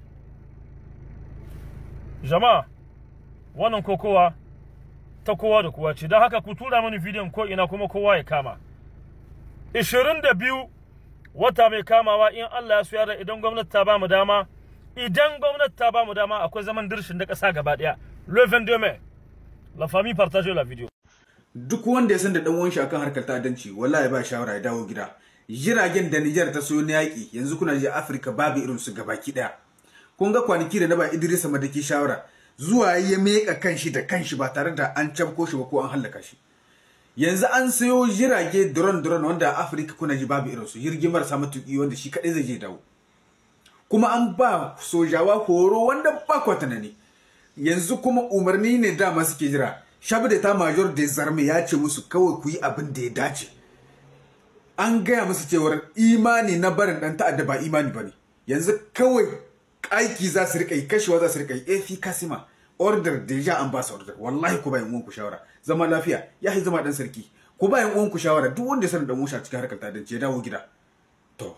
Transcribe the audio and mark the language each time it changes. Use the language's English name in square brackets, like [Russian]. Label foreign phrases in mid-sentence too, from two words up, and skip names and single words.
[Hausa] jama'a wannan kokowa ta kowa da kowa ce don haka ku tura mani bidiyon ko ina kuma kowa ya kama 22 wata mai kamawa in Allah ya so yarda idan gwamnati ta ba mu dama akwai zaman dirshin da ƙasa gaba daya [French] le 22 mai la famille partage la video. [Hausa] Duk wanda ya san da dan uwan shi akan harkar ta'addanci wallahi ba shawara ya dawo gida. Jiragen da Niger ta soyo na yaki yanzu kuna ji Africa babu irin su gabaki daya. Kun ga kwanaki da na ba Idrisa Madaki shawara zuwa ya meka kanshi da kanshi ba tare da an cabko shi ba ko an hallaka shi. Yanzu an sayo jirage drone wanda Africa kuna ji babu irin su jirgin marasa matuki wanda shi kadai zai je dawo. Kuma an ba sojawa horo wanda ba kwatana ne yanzu kuma umarni ne dama suke jira shabu da ta [French] major des armées [Hausa] ya ce musu kawai ku yi abin da ya dace an gaya musu cewar imani na barin dan ta'adda ba imani bane yanzu kawai aiki za su rika yi kashewa za su rika yi kasima order deja an ba su order wallahi ku bayan uwanku shawara zama lafiya ya yi zama dan sarki ku bayan uwanku shawara duk wanda ya sanar da mu shi cikin harkar ta'addanci ya dawo gida to